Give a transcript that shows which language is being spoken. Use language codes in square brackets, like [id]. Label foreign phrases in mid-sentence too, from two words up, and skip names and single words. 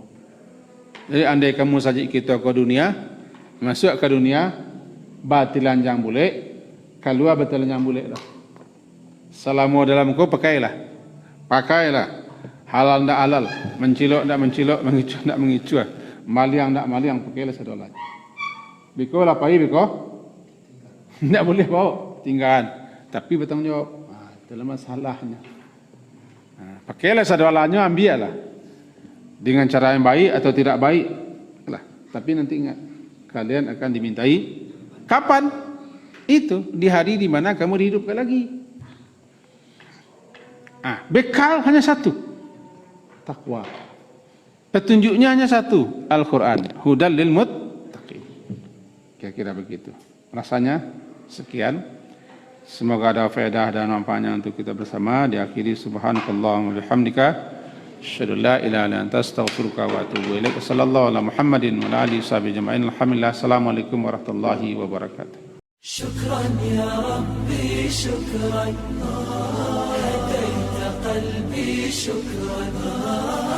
[id] Jadi andai kamu musajid kita ke dunia, masuk ke dunia, batilanjang boleh, keluar batilanjang boleh lah. Selama dalam kau pakailah, halal tidak halal, mencilok tidak mencilok, mengicu tidak mengicu, maliang tidak maliang, pakailah sedolah. [min] Biko lapai biko, [id] tidak boleh bawa, tinggalan. Tapi bertanggung jawab, itulah masalahnya. Pakailah sadolanya, ambillah. Dengan cara yang baik atau tidak baik, lah. Tapi nanti ingat, kalian akan dimintai kapan? Itu di hari di mana kamu dihidupkan lagi. Bekal hanya satu, takwa. Petunjuknya hanya satu, Al-Quran. [ar] هدى للمتقين. [id] Kira-kira begitu. Rasanya sekian. Semoga ada faedah dan manfaatnya untuk kita bersama. [ar] Diakhiri سبحانك اللهم وبحمدك أشهد أن لا إله إلا أنت أستغفرك وأتوب إليك. صلى الله على محمد وعلى آله وصحبه أجمعين. Alhamdulillah. السلام عليكم ورحمة الله وبركاته. شكرا يا ربي شكرا هديت قلبي شكرا